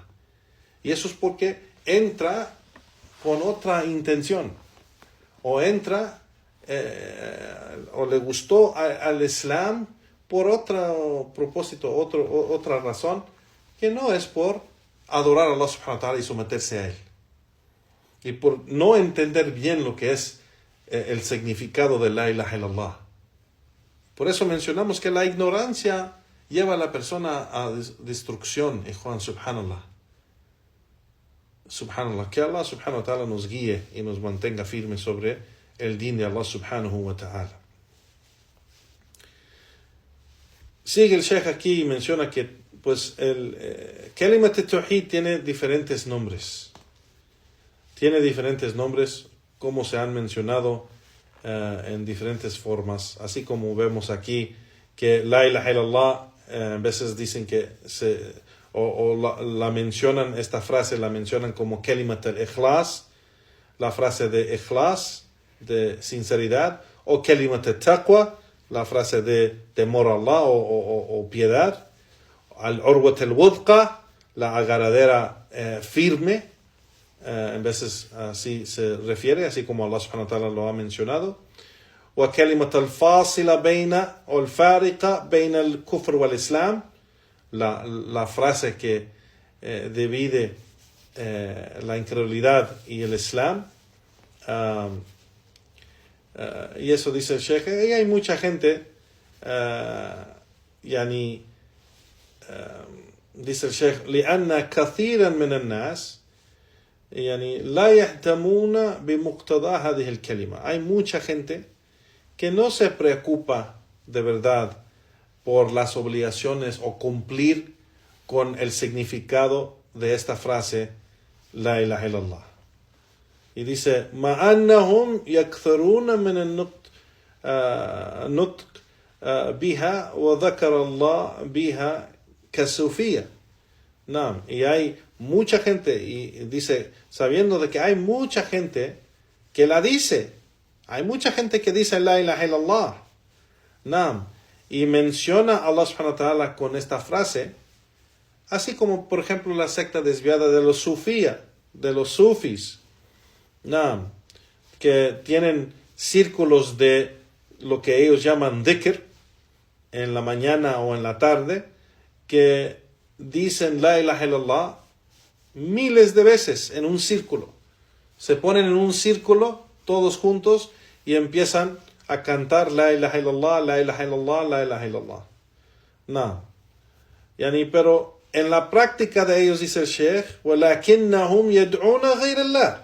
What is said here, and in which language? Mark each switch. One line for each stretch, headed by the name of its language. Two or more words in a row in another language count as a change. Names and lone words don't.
Spanish: Y eso es porque entra con otra intención. O entra, o le gustó al Islam por otro propósito, otra razón, que no es por adorar a Allah
Arabic: سبحانه وتعالى
Spanish: y someterse a Él. Y por no entender bien lo que es el significado de
Arabic: لا إله إلا الله.
Spanish: Por eso mencionamos que la ignorancia lleva a la persona a destrucción, Juan, subhanallah. Subhanallah, que Allah
Arabic: سبحانه وتعالى
Spanish: nos guíe y nos mantenga firmes sobre el din de Allah
Arabic: سبحانه وتعالى.
Spanish: Sigue el Sheikh aquí y menciona que pues el
Arabic: كلمة التوحيد
Spanish: tiene diferentes nombres. Tiene diferentes nombres, como se han mencionado en diferentes formas. Así como vemos aquí que
Arabic: لا إله إلا الله,
Spanish: a veces dicen que la mencionan, esta frase la mencionan como
Arabic: كلمة الإخلاص,
Spanish: la frase de Ikhlas, de sinceridad, o
Arabic: كلمة التقوى,
Spanish: la frase de temor a Allah o piedad,
Arabic: العروة الوثقى,
Spanish: la agarradera firme, en veces así se refiere, así como Allah
Arabic: سبحانه وتعالى
Spanish: lo ha mencionado, o
Arabic: كلمة الفاصلة بين,
Spanish: o
Arabic: الفارقة بين الكفر والإسلام,
Spanish: la frase que divide la incredulidad y el Islam. Y eso dice el Sheikh. Y hay mucha gente, dice el Sheikh,
Arabic: لأن كثيرا من الناس لا يهتمون بمقتضى هذه الكلمة.
Spanish: Hay mucha gente que no se preocupa de verdad por las obligaciones o cumplir con el significado de esta frase,
Arabic: لا إله إلا الله.
Spanish: Y dice,
Arabic: مع أنهم يكثرون من النطق بها وذكر الله بها كالصوفية.
Spanish: No, y hay mucha gente, y dice, sabiendo de que hay mucha gente que la dice, hay mucha gente que dice
Arabic: لا إله إلا الله.
Spanish: No, y menciona a Allah
Arabic: سبحانه وتعالى
Spanish: con esta frase, así como por ejemplo la secta desviada de los sufía, de los sufis, que tienen círculos de lo que ellos llaman dhikr en la mañana o en la tarde, que dicen
Arabic: لا إله إلا الله
Spanish: miles de veces en un círculo. Se ponen en un círculo todos juntos y empiezan a cantar
Arabic: لا إله إلا الله, لا إله إلا الله, لا إله إلا الله.
Spanish: No. Pero en la práctica de ellos, dice el Sheikh,
Arabic: وَلَكِنَّهُمْ يَدْعُونَ غَيْرَ اللَّهِ.